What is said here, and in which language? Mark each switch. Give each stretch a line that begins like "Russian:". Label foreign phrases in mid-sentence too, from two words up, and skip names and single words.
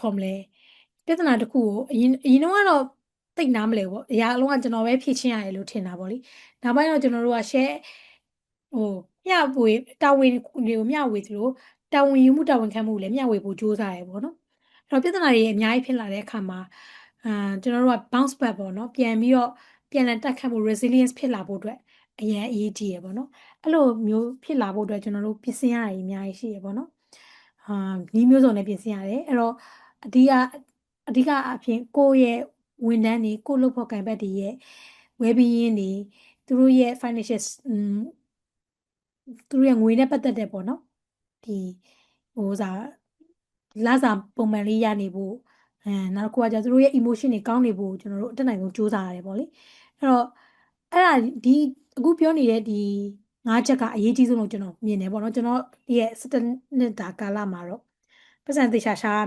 Burmese: ခေါ်မလဲပြဿနာတစ်ခုကိုအရင်တော့တိတ်နားမလဲပေါ့အရာအလုံးကကျွန်တော်ပဲဖြေရှင်းရတယ်လို့ထင်တာပေါ့လေနောက်ပိုင်းတော့ကျွန်တော်တို့က share ဟိုမျှ ဝေတာဝန်တွေကိုမျှဝေသလိုတာဝန်ယူမှုတာဝန်ခံမှုကိုလည်းမျှဝေဖို့ကြိုးစားရပေါ့နော်အဲ့တော့ပြဿနာတွေအများကြီးဖြစ်လာတဲ့အခါမှာကျွန်တော်တို့က
English: bounce back
Burmese: ပေါ့နော်ပြန်ပြီးတော့ပြန်လည်တက်ခတ်မှု resilience ဖြစ်လာဖို့အတွက်အရင်အရေးကြီးရပေါ့နော်အဲ့လိုမျိုးဖြစ်လာဖို့အတွက်ကျွန်တော်တို့ပြင်ဆင်ရတာအများကြီးရှိရပေါ့နော်ဒီမျိုးစုံနဲ့ပြင်ဆင်ရတယ်အဲ့တော့အဓိကအဓိကအဖြစ်ကိုယ့်ရဲ့ဝန်ထမ်းတွေကိုယ့်လုပ်ဖို့ကံဘက်တွေရဲ့ well-being တွေသူတို့ရဲ့ financial သူတို့ရဲ့ငွေနဲ့ပတ်သက်တဲ့ပေါ့နော်ဒီစားလစာပုံမှန်လေးရနေဖို့နောက်တစ်ခုကကျသူတို့ရဲ့ emotion တွေကောင်းနေဖို့ကျွန်တော်တို့အတက်နိုင်ဆုံးစူးစမ်းရတယ်ပေါ့လေအဲ့တော့အဲ့ဒါဒီအခုပြောနေတဲ့ဒီ၅ချက်ကအရေးကြီးဆုံးလို့ကျွန်တော်မြင်တယ်ပေါ့နော်ကျွန်တော်ရဲ့17နှစ်တာကာလမှာတော့ပတ်စံသေချာရှာရ